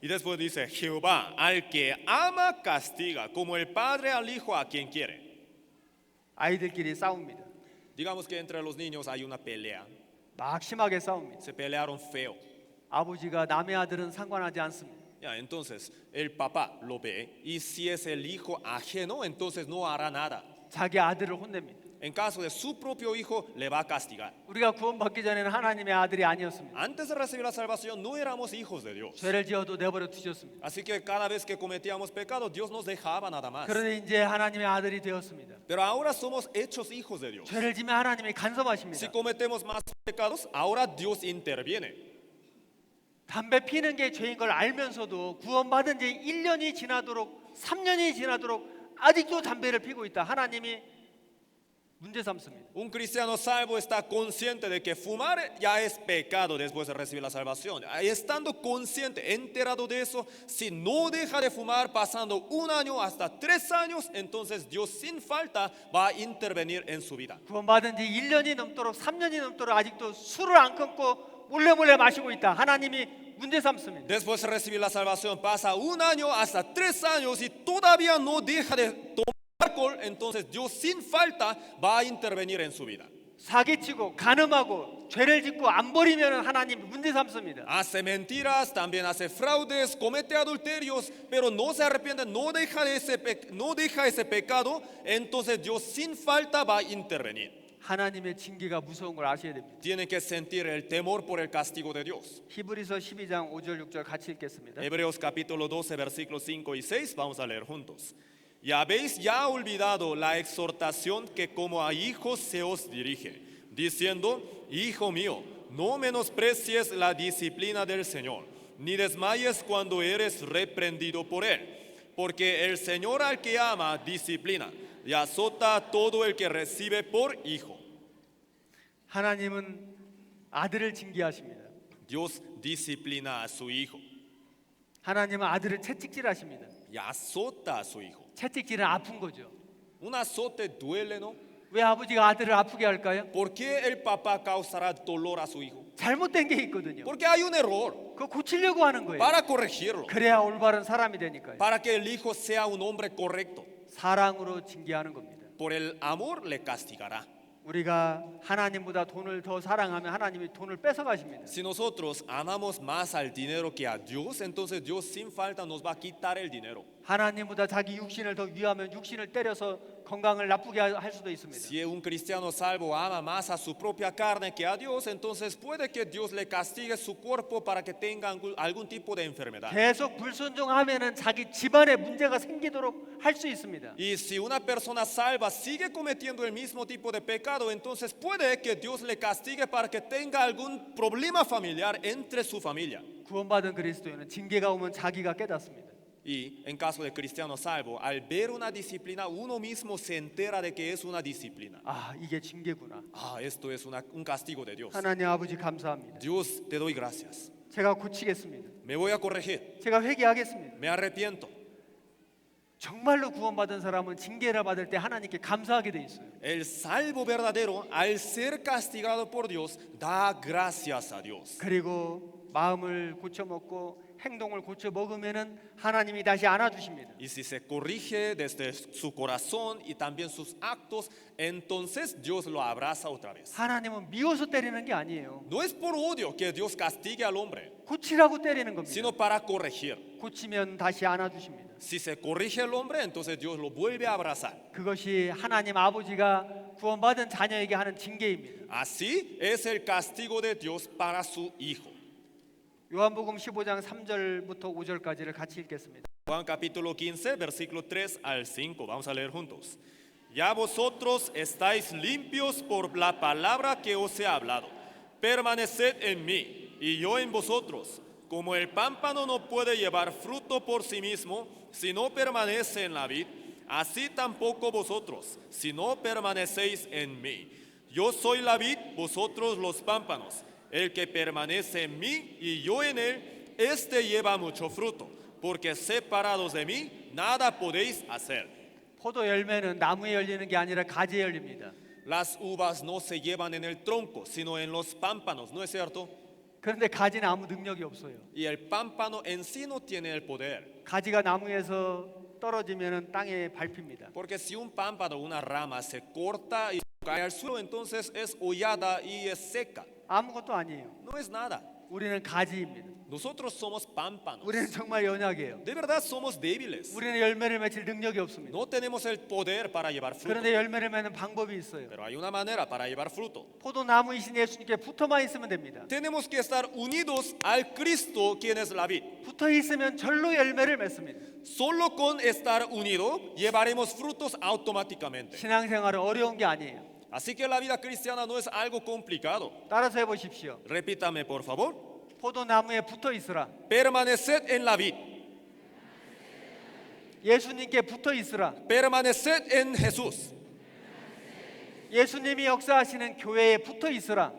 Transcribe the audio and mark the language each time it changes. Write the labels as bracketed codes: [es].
[es] Y después dice, Jehová al que ama castiga, como el padre al hijo a quien quiere. [ko] 아이들끼리 싸웁니다. [es] Digamos que entre los niños hay una pelea, [ko] 막 심하게 싸웁니다. [es] se pelearon feo. [ko] 아버지가 남의 아들은 상관하지 않습니다. [es] Ya, entonces el papá lo ve y si es el hijo ajeno, entonces no hará nada. [ko] 자기 아들을 혼냅니다. [es] En caso de su propio hijo, le va a castigar. [ko] 우리가 구원받기 전에는 하나님의 아들이 아니었습니다. [es] Antes de recibir la salvación, no éramos hijos de Dios. [ko] 죄를 지어도 내버려 두셨습니다. [es] Así que cada vez que cometíamos pecado, Dios nos dejaba nada más. [ko] 그런데 이제 하나님의 아들이 되었습니다. [es] Pero ahora somos hechos hijos de Dios. [ko] 죄를 지면 하나님이 간섭하십니다. [es] Si cometemos más pecados, ahora Dios interviene. [ko] 담배 피는 게 죄인 걸 알면서도 구원받은 지 1년이 지나도록 3년이 지나도록 아직도 담배를 피고 있다. 하나님이 문제 삼습니다. [es] Un cristiano salvo está consciente de que fumar ya es pecado después de recibir la salvación. Estando consciente, enterado de eso, si no deja de fumar pasando 1 año hasta 3 años, entonces Dios sin falta va a intervenir en su vida. [ko] 구원받은 지 1년이 넘도록 3년이 넘도록 아직도 술을 안 끊고 몰래 마시고 있다. 하나님이 문제 삼습니다. [es] Después de recibir la salvación, pasa un año hasta 3 años y todavía no deja de tomar alcohol, entonces Dios sin falta va a intervenir en su vida. [ko] 사기치고 간음하고 죄를 짓고 안 버리면 하나님 문제 삼습니다. [es] Hace mentiras, también hace fraudes, comete adulterios, pero no se arrepiente, no deja ese pecado, entonces Dios sin falta va a intervenir. [ko] 하나님의 징계가 무서운 걸 아셔야 됩니다. [es] Tienen que sentir el temor por el castigo de Dios. [ko] 히브리서 12장 5절 6절 같이 읽겠습니다. [es] Hebreos capítulo 12, versículos 5 y 6, vamos a leer juntos. Y habéis ya olvidado la exhortación que como a hijos se os dirige, diciendo, Hijo mío, no menosprecies la disciplina del Señor, ni desmayes cuando eres reprendido por Él, porque el Señor al que ama disciplina y azota a todo el que recibe por hijo. [ko] 하나님은 아들을 징계하십니다. [es] Dios disciplina a su hijo [ko] 하나님은 아들을 채찍질하십니다. [es] y azota a su hijo. [ko] 채찍질은 아픈 거죠. [es] Un azote duele, ¿no? [ko] 왜 아버지가 아들을 아프게 할까요? [es] ¿Por qué el papá causará dolor a su hijo? [ko] 잘못된 게 있거든요. [es] Porque hay un error [ko] 그거 고치려고 하는 거예요. [es] para corregirlo, [ko] 그래야 올바른 사람이 되니까요. [es] para que el hijo sea un hombre correcto. [ko] 사랑으로 징계하는 겁니다. [es] Por el amor le castigará. [ko] 우리가 하나님보다 돈을 더 사랑하면 하나님이 돈을 뺏어 가십니다. [es] Si nosotros amamos más al dinero que a Dios, entonces Dios sin falta nos va a quitar el dinero. [ko] 하나님보다 자기 육신을 더 위하면 육신을 때려서 건강을 나쁘게 할 수도 있습니다. [es] Si un cristiano salvo ama más a su propia carne que a Dios, entonces puede que Dios le castigue su cuerpo para que tenga algún tipo de enfermedad. [ko] 계속 불순종하면은 자기 집안에 문제가 생기도록 할 수 있습니다. [es] Y si una persona salva sigue cometiendo el mismo tipo de pecado, entonces puede que Dios le castigue para que tenga algún problema familiar entre su familia. [ko] 구원받은 그리스도인은 징계가 오면 자기가 깨닫습니다. [es] Y en caso de cristiano salvo, al ver una disciplina, uno mismo se entera de que es una disciplina. [ko] 아, 이게 징계구나. [es] Esto es un castigo de Dios. [ko] 하나님 아버지 감사합니다. [es] Dios, te doy gracias. [ko] 제가 고치겠습니다. [es] Me voy a corregir. [ko] 제가 회개하겠습니다. [es] Me arrepiento. [ko] 정말로 구원받은 사람은 징계를 받을 때 하나님께 감사하게 돼 있어요. [es] El salvo verdadero, al ser castigado por Dios, da gracias a Dios. [ko] 그리고 마음을 고쳐 먹고 행동을 고쳐 먹으면은 하나님이 다시 안아주십니다. [es] Y si se corrige desde su corazón y también sus actos, entonces Dios lo abraza otra vez. [ko] 하나님은 미워서 때리는 게 아니에요. [es] No es por odio que Dios castigue al hombre, [ko] 고치라고 때리는 겁니다. [es] sino para corregir. [ko] 고치면 다시 안아주십니다. [es] Si se corrige el hombre, entonces Dios lo vuelve a abrazar. [ko] 그것이 하나님 아버지가 구원받은 자녀에게 하는 징계입니다. [es] Así es el castigo de Dios para su hijo. [ko] 요한복음 15장 3절부터 5절까지를 같이 읽겠습니다. [es] Juan capítulo 15, versículo 3 al 5. Vamos a leer juntos. Ya vosotros estáis limpios por la palabra que os he hablado. Permaneced en mí y yo en vosotros. Como el pámpano no puede llevar fruto por sí mismo si no permanece en la vid, así tampoco vosotros, si no permanecéis en mí. Yo soy la vid, vosotros los pámpanos. El que permanece en mí y yo en él, este lleva mucho fruto, porque separados de mí nada podéis hacer. [ko] 포도 열매는 나무에 열리는 게 아니라 가지에 열립니다. [es] Las uvas no se llevan en el tronco, sino en los pámpanos, ¿no es cierto? [ko] 그런데 가지는 아무 능력이 없어요. [es] Y el pámpano en sí no tiene el poder, [ko] 가지가 나무에서 떨어지면은 땅에 밟힙니다. [es] porque si un pámpano, una rama, se corta y cae al suelo, entonces es hollada y es seca. [ko] 아무것도 아니에요. [es] No es nada. [ko] 우리는 가지입니다. [es] Nosotros somos pámpanos. [ko] 우리는 정말 연약해요. [es] De verdad somos débiles. [ko] 우리는 열매를 맺을 능력이 없습니다. [es] No tenemos el poder para llevar fruto. [ko] 그런데 열매를 맺는 방법이 있어요. [es] Pero hay una manera para llevar fruto. [ko] 포도나무이신 예수님께 붙어만 있으면 됩니다. [es] Tenemos que estar unidos al Cristo, quien es la vid. [ko] 붙어 있으면 절로 열매를 맺습니다. [es] Solo con estar unido llevaremos frutos automáticamente. [ko] 신앙생활은 어려운 게 아니에요. [es] Así que la vida cristiana no es algo complicado. [ko] 따라서 해보십시오. [es] Repítame, por favor. [ko] 포도나무에 붙어 있으라. [es] Permaneced en la vid. [ko] 예수님께 붙어 있으라. [es] Permaneced en Jesús. [ko] 예수님이 역사하시는 교회에 붙어 있으라.